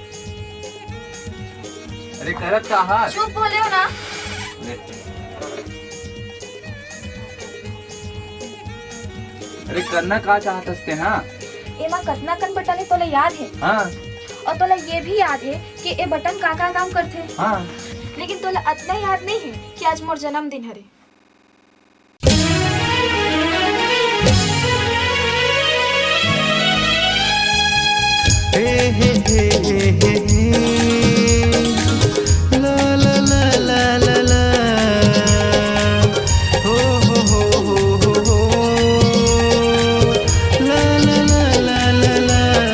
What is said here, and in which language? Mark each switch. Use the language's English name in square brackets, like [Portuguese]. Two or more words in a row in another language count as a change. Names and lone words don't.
[Chhattisgarhi] अरे करत का हाथ चुप बोले हो ना। अरे करना का चाहते ना? एमा कतना कन बटन है तोला याद है? हाँ और तोला ये भी याद है कि ए बटन का काम करथे? हाँ। लेकिन तोला अतना याद नहीं है कि आज मोर जन्मदिन हरे। हे हे हे हे हे ला ला ला ला ला ला हो हो हो हो हो ला ला ला ला ला ला।